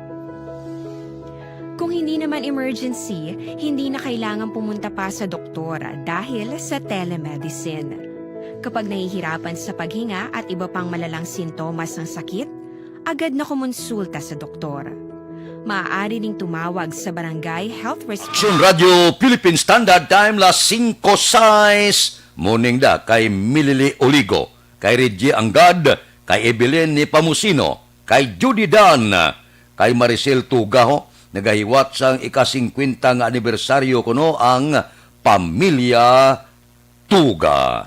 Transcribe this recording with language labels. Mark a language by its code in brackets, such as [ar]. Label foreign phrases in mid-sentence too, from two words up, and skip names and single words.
[tl] Kung hindi naman emergency, hindi na kailangan pumunta pa sa doktor dahil sa telemedicine. Kapag nahihirapan sa paghinga at iba pang malalang sintomas ng sakit, agad na kumonsulta sa doktor. Maaari ding tumawag sa Barangay Health Response. [hil] Action Radio Philippine Standard Time las 5:06. Morning da kay Millie Oligo, kay Reggie Angad, kay Evelyn ni Pamusino, kay Judy Dan, kay Maricel Tugaho, nagahiwat sang ika-50 nga anibersaryo kuno ang Pamilya Tuga.